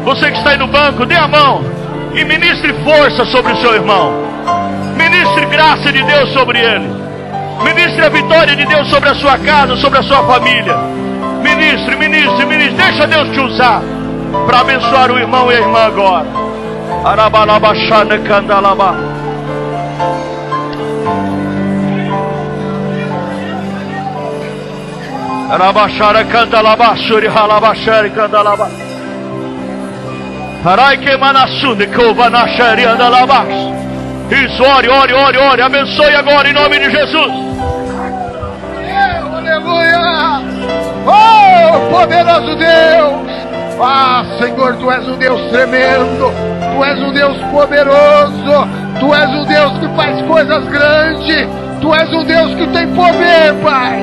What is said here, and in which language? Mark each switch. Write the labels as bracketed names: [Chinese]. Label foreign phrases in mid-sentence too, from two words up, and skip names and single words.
[Portuguese] Você que está aí no banco, dê a mão e ministre força sobre o seu irmão. Ministre graça de Deus sobre ele. Ministre a vitória de Deus sobre a sua casa, sobre a sua família. Ministre, ministre, ministre. Deixa Deus te usar para abençoar o irmão e a irmã agora. Arabalabachana candalaba. Arabachara candalaba, shuri halabachara candalaba. Harai que manassunde covanachari andalaba. Isso, ore, ore, ore, ore. Abençoe agora em nome de Jesus. Aleluia. Oh, poderoso Deus. Ah, Senhor, Tu és um Deus tremendo. Tu és um Deus poderoso. Tu és um Deus que faz coisas grandes. Tu és um Deus que tem poder, Pai.